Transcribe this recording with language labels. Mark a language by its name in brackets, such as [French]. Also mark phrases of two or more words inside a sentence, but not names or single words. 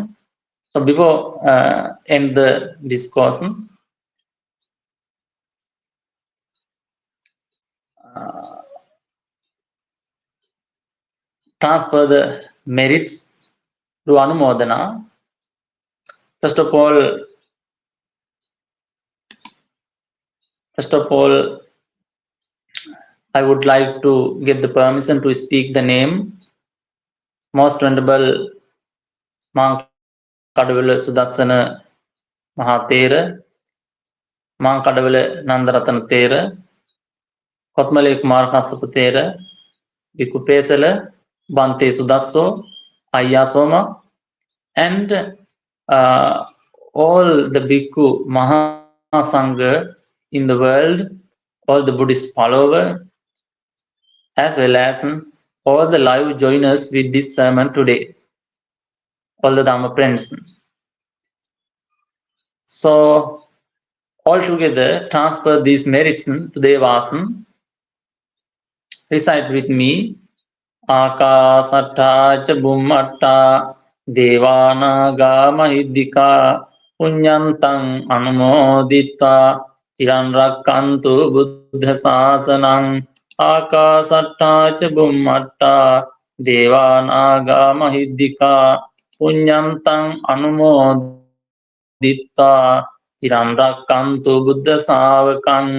[English] So, before end the discourse, transfer the merits to Anumodana. First of all, I would like to get the permission to speak the name. Most Venerable Mahākadawala Sudassana Mahathera, Mahākadawala Nandaratana Thera, Kotmale Kumar Kassapa Thera, Bhikkhu Pesala, Bhante Sudasso, Ayya Soma, and all the Bhikkhu Mahasangha in the world, all the Buddhist followers, as well as all the live joiners with this sermon today, all the Dhamma friends. So, all together, transfer these merits to Devasan. Recite with me. [Pali] Akasatta ca bummatta devanaga mahiddhika punyantang anumodittva chiran rakkantu buddha sasanam. Akasatta ca bummatta devanaga mahiddhika punyantang anumodittva chiran rakkantu buddha savakam.